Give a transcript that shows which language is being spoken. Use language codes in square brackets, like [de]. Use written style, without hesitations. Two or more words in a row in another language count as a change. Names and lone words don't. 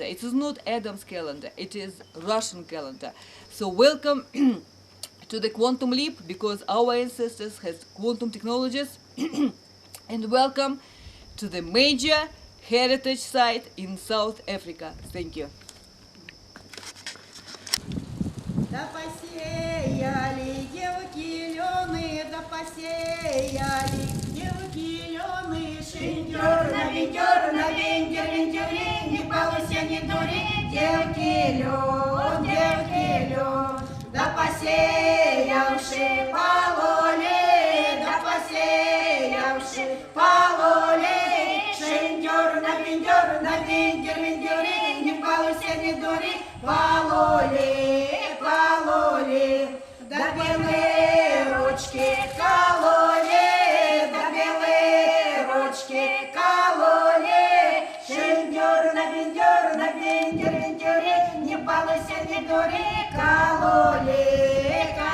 [en] It is not Adam's calendar, it is Russian calendar. So welcome to the quantum leap, because our ancestors had quantum technologies. And welcome to the major heritage site in South Africa. Thank you. [ru] Да посеяли девки лёны, да посеяли девки лёны, шиндёр на вендёр, не балуйся, не дури, девки лён, да посеявши пололи, да посеявши пололи, шиндёр на вендёр, не балуйся, не дури, пололи. Да белые ручки кололи, да белые ручки кололи, шиндёр на вендёре, не балуйся, не дури, кололи,